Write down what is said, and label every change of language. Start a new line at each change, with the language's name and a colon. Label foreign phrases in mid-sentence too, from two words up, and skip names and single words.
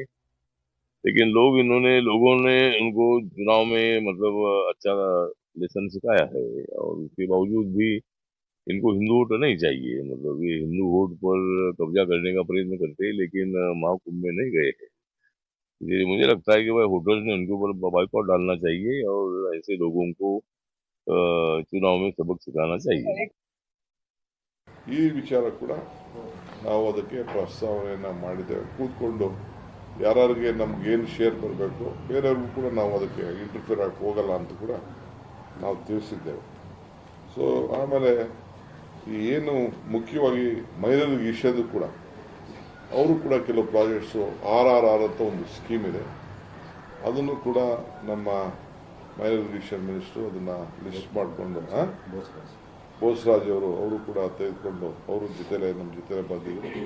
Hindi: लेकिन लोगों ने उनको चुनाव में मतलब अच्छा लेसन सिखाया है और उसके बावजूद भी इनको हिंदू वोट नहीं चाहिए। मतलब ये हिंदू वोट पर कब्जा करने का प्रयत्न करते हैं, लेकिन महाकुंभ में नहीं गए हैं। ये मुझे लगता है कि भाई होटल ने उनके ऊपर बाइकआउट डालना चाहिए और ऐसे लोगों को चुनाव में सबक सिखाना चाहिए।
Kannada: ಈ ವಿಚಾರ ಕೂಡ ನಾವು ಅದಕ್ಕೆ ಪ್ರಸ್ತಾವನೆಯನ್ನ ಮಾಡಿದ್ದೇವೆ. ಕೂತ್ಕೊಂಡು ಯಾರಿಗೆ ನಮ್ಗೇನು ಶೇರ್ ಬರಬೇಕು ಬೇರೆಯವ್ರಿಗೂ ಕೂಡ ನಾವು ಅದಕ್ಕೆ ಇಂಟರ್ಫಿಯರ್ ಆಗಕ್ಕೆ ಹೋಗಲ್ಲ ಅಂತ ಕೂಡ ನಾವು ತಿಳಿಸಿದ್ದೇವೆ. ಸೊ ಆಮೇಲೆ ಏನು ಮುಖ್ಯವಾಗಿ ಮಹಿಳೆಯರಿಗೆ ವಿಷಯದ ಕೂಡ ಅವರು ಕೂಡ ಕೆಲವು ಪ್ರಾಜೆಕ್ಟ್ಸು RRR ಅಂತ ಒಂದು ಸ್ಕೀಮ್ ಇದೆ, ಅದನ್ನು ಕೂಡ ನಮ್ಮ ಮಹಿಳಾ
English: relation minister
Kannada: ಅದನ್ನ ಲಿಸ್ಟ್ ಮಾಡಿಕೊಂಡು ಬೋಸರಾಜ್ ಅವರು ಕೂಡ ತೆಗೆದುಕೊಂಡು ಅವ್ರ ಜೊತೆಲೆ ನಮ್ಮ ಜೊತೆ ಬಂದಿದ್ರು.